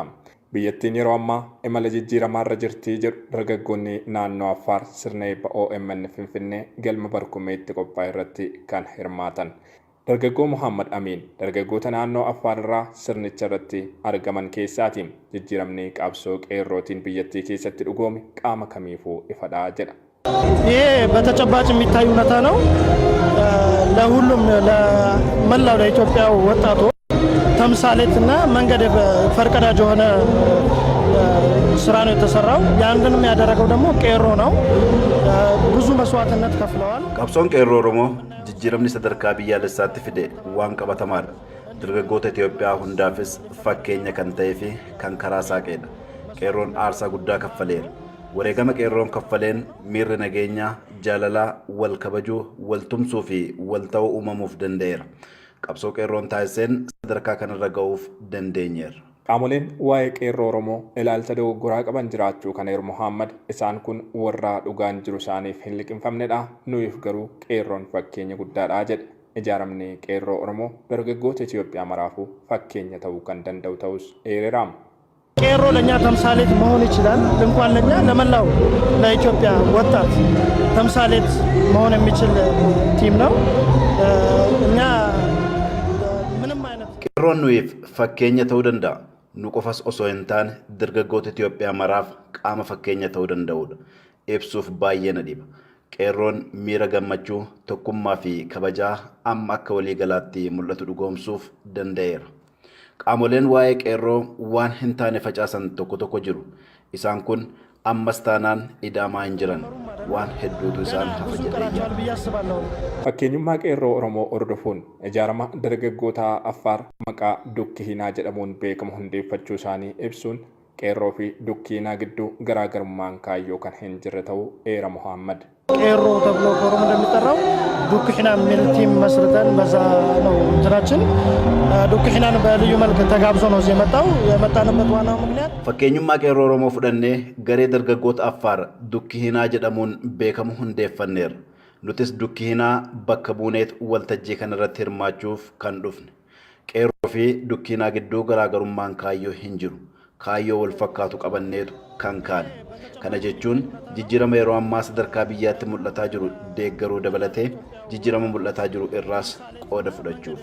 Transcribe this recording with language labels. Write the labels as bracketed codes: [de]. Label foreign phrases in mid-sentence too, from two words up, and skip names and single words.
[om] Biyyattiin yeroo ammaa imala jijjiiramaa irra jirtii jedhu dargaggoonni naannoo Affaar sirna eebba OMN Finfinnee galma barkumeetti qophaa'e irratti kan hirmaatan. Dargaggoo Muhammad Amin dargaggoota naannoo Affaar irraa sirnicha irratti argaman keessaati. Jijjiiramni qabsoo qeerrootiin biyyattii keessatti dhugoome qaama kamiifuu ifadhaa jedha. [am] ይሄ በተጨባጭ የሚታይ እውነታ ነው። ለሁሉም ለመላው ለኢትዮጵያ ወጣቶች ተምሳሌትና መንገድ ፈርቀዳጅ የሆነ ስራ ነው የተሰራው። ያንንም ያደረገው ደግሞ ቄሮ ነው። ብዙ መስዋዕትነት ከፍለዋል። [om] qabsoon qeerroo Oromoo jijjiiramni sadarkaa biyyaalessaatti fide waan qabatamaadha. Dargaggoota Itoophiyaa hundaafis fakkeenya kan ta'ee fi kan karaa saaqedha. Qeerroon aarsaa guddaa kaffaleera. Wareegama qeerroon kaffaleen miirri nageenyaa, jaalalaa, wal kabajuu, wal tumsuu fi wal ta'uu uumamuuf danda'eera. Qabsoo qeerroon taasiseen sadarkaa kanarra ga'uuf dandeenyeera. Qaamoleen waa'ee qeerroo Oromoo ilaalcha dogoggoraa qaban jiraachuu kana eeru Muhammad isaan kun warra dhugaan jiru isaaniif hin liqinfamnedha. Nuyiif garuu qeerroon fakkeenya guddaadha jedhe. Ijaaramni qeerroo Oromoo dargaggoota Itoophiyaa maraafuu fakkeenya ta'uu kan danda'u ta'us eereera. [am] ቄሮ ለኛ ተምሳሌት መሆን ይችላል። እንኳን ለኛ ለመላው ለኢትዮጵያ ወጣት ተምሳሌት መሆን የሚችል ቲም ነው። እኛ ምንም አይነት [om] qeerroon nuyiif fakkeenya ta'uu danda'a. Nu qofas osoo hin taane dargaggoota Itoophiyaa maraaf qaama fakkeenya ta'uu danda'udha. Ibsuuf baay'ee na dhiba. Qeerroon miira gammachuu, tokkummaa fi kabajaa amma akka waliigalaatti mul'atu dhugoomsuuf danda'eera. Qaamoleen waa'ee qeerroo waan hin taane facaasan tokko jiru. Isaan kun ammas taanaan idaamaa hin jiran. Waan hedduutu isaan hafa jedhee. Fakkeenyummaa qeerroo Oromoo hordofuun ijaarama dargaggoota Affaar maqaa dukki hinaa jedhamuun beekamu hundeeffachuu isaanii ibsuun qeerroo fi dukki hinaa gidduu garaagarummaan kaayyoo kan hin jirre ta'uu eera Muhammad. [am] ቄሮ ተብሎ ከኦሮሞ እንደሚጠራው ዱክ ሒና የሚል ቲም መስርተን በዛ ነው እንትናችን። ዱክ ሒናን በልዩ መልክ ተጋብዞ ነው እዚህ የመጣንበት ዋናው ምክንያት [om] fakkeenyummaa qeerroo Oromoo fudhannee garee dargaggoota Affaar dukki hinaa jedhamuun beekamu hundeeffanneerra. Nutis dukki hinaa bakka buuneet waltajjii kana irratti hirmaachuuf kan dhufne. Qeerroo fi dukki hinaa gidduu garaagarummaan kaayyoo hin jiru. Kaayyoo wal fakkaatu qabanneetu kan kaane. Kana jechuun jijjiirama yeroo ammaa sadarkaa biyyaatti mul'ataa jiru deeggaruu dabalatee jijjiirama mul'ataa jiru irraas qooda fudhachuuf.